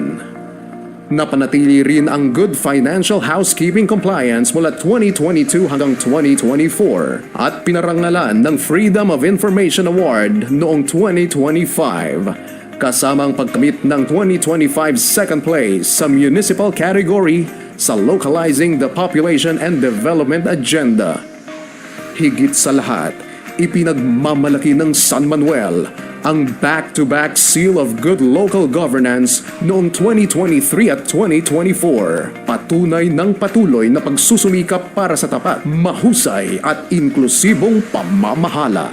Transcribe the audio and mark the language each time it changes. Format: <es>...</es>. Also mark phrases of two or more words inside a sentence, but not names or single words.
<tl>Napanatili rin ang Good Financial Housekeeping Compliance mula 2022 hanggang 2024 at pinarangalan ng Freedom of Information Award noong 2025 kasama ang pagkamit ng 2025 second place sa</tl> <en>municipal category</en> <tl>sa Localizing the Population and Development Agenda. Higit sa lahat, ipinagmamalaki ng San Manuel ang back-to-back Seal of Good Local Governance noong 2023 at 2024. Patunay ng patuloy na pagsusumikap para sa tapat, mahusay at inklusibong pamamahala.</tl>